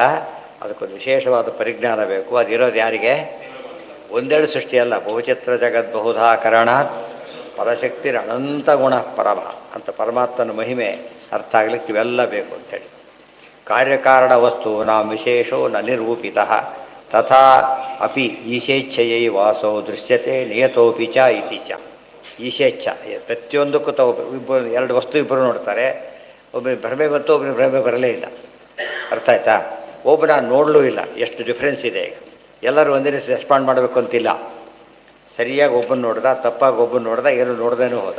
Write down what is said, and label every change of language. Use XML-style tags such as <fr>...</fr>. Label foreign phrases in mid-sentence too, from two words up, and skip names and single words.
<kn>ಅದಕ್ಕೊಂದು ವಿಶೇಷವಾದ ಪರಿಜ್ಞಾನ ಬೇಕು. ಅದಿರೋದು ಯಾರಿಗೆ? ಒಂದೆರಡು ಸೃಷ್ಟಿ ಅಲ್ಲ,</kn> <sa>ಬಹುಚಿತ್ರ ಜಗತ್ ಬಹುಧಾ ಕರಣಾತ್ ಪರಶಕ್ತಿ ಅನಂತ ಗುಣ ಪರಮ</sa> <kn>ಅಂತ ಪರಮಾತ್ಮನ ಮಹಿಮೆ ಅರ್ಥ ಆಗ್ಲಿಕ್ಕೆ ಇವೆಲ್ಲ ಬೇಕು ಅಂತೇಳಿ.</kn> <sa>ಕಾರ್ಯಕಾರಣ ವಸ್ತು ನಾಂ ವಿಶೇಷೋ ನ ನಿರೂಪಿತ ತಥಾ ಅಪಿ ಈಶೇಚ್ಛೆಯೈ ವಾಸೋ ದೃಶ್ಯತೆ ನಿಯತೋಪಿ ಚ ಇತಿ ಚ.</sa> <kn>ಈಶೇಚ್ಛ ಪ್ರತಿಯೊಂದಕ್ಕೂ ಇಬ್ಬರು, ಎರಡು ವಸ್ತು ಇಬ್ಬರು ನೋಡ್ತಾರೆ. ಒಬ್ಬರಿಗೆ ಭ್ರಮೆ ಬಂತು, ಒಬ್ಬರಿಗೆ ಭ್ರಮೆ ಬರಲೇ ಇಲ್ಲ. ಅರ್ಥ ಆಯ್ತಾ? ಒಬ್ಬನ ನೋಡಲೂ ಇಲ್ಲ. ಎಷ್ಟು ಡಿಫ್ರೆನ್ಸ್ ಇದೆ ಈಗ. ಎಲ್ಲರೂ ಒಂದೇ ರೀತಿ ರೆಸ್ಪಾಂಡ್ ಮಾಡಬೇಕು ಅಂತಿಲ್ಲ. ಸರಿಯಾಗಿ ಒಬ್ಬನ ನೋಡ್ದ, ತಪ್ಪಾಗಿ ಒಬ್ಬನ ನೋಡ್ದ, ಏನು ನೋಡ್ದೇನೂ ಹೋದ.</kn>